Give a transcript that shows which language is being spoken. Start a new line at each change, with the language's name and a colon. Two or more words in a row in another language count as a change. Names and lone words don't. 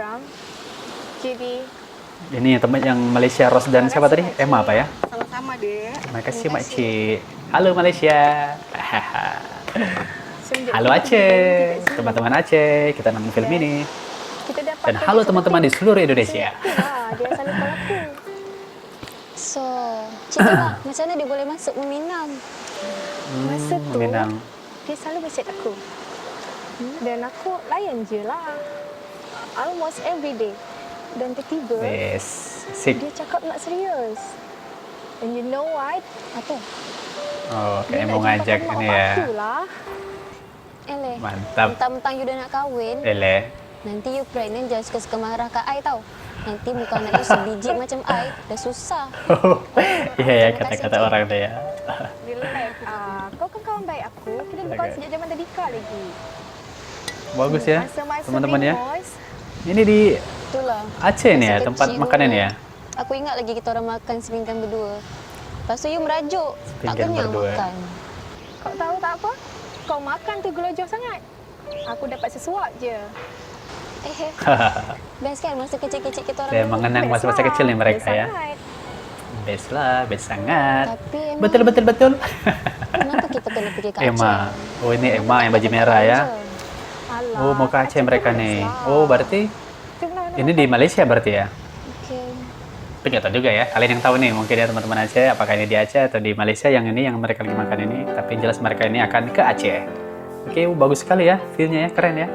Indonesian: Ini teman yang Malaysia, Ros dan siapa tadi? Emma apa ya? Sama-sama deh. Terima kasih Makcik. Halo Malaysia. Halo Aceh, teman-teman Aceh. Kita nonton film ini. Dan halo teman-teman di seluruh Indonesia.
Malay: Dia selalu call aku. So, cakap macam mana dia boleh masuk Meminang? Masa tu, Meminang. dia selalu message aku. Dan aku layan je lah.
English: Almost every day.
Malay: Dan tiba-tiba, dia cakap nak serius.
English: And you know what?
Malay: Apa?
Indonesian: Oh, kayak mau ngajak ini ya.
Malay: Eleh.
Indonesian: Mantap.
Malay: Mentang-mentang you dah nak kahwin. Eleh. Nanti you pregnant jangan suka-suka marah ke I tau. Nanti muka anak you sebiji macam I. Dah susah.
Indonesian: Iya ya, kata-kata orang deh ya.
Malay: Kau kan kawan baik aku. Kita berkawan sejak zaman tadika lagi.
Indonesian: Bagus ya, teman-teman ya. Ini di
Malay: Itulah.
Indonesian: Aceh nih ya, tempat makannya nih ya.
Malay: Aku ingat lagi kita orang makan sepinggan berdua. Lepas tu you merajuk. Tak Sepinggan kenyang berdua. makan. Kau tahu tak apa? Kau makan tu gelojoh sangat. Aku dapat sesuap je. Best kan masa kecil-kecil kita orang.
Indonesian: Saya mengenang masa-masa kecil nih mereka ya.
Malay: Best lah, best sangat. Tapi Betul. kenapa kita kena pergi ke Aceh? Emma.
Indonesian: Oh, ini Emma yang baju merah ya. Oh, mau ke Aceh mereka nih. Oh, berarti ini di Malaysia berarti ya? Oke. Tapi nggak tahu juga ya. Kalian yang tahu nih mungkin ya teman-teman Aceh, apakah ini di Aceh atau di Malaysia yang ini yang mereka lagi makan ini. Tapi jelas mereka ini akan ke Aceh. Oke, bagus sekali ya view-nya ya, keren ya.